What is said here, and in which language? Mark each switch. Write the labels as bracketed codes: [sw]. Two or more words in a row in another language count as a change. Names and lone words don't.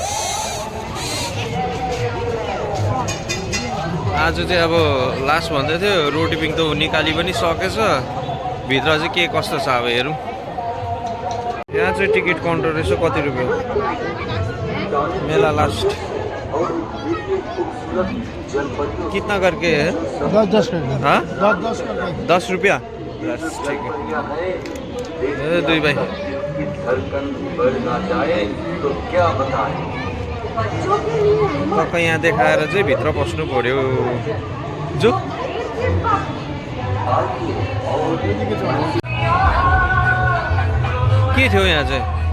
[ne] आज चाहिँ अब लास्ट भन्दै थियो, रोटिपिङ त निकाली पनि सकेछ। भित्र चाहिँ के कस्तो छ अब हेरौँ। यहाँ चाहिँ टिकट काउन्टर रहेछ, कति रुपियाँ मेला लास्ट [hi] कितना करके है? [ne] 10 रुपया। [hi] ठीक है [ne] दुई भाइ। टक्क यहाँ देखाएर चाहिँ भित्र पस्नु पर्यो। जो के थियो यहाँ चाहिँ?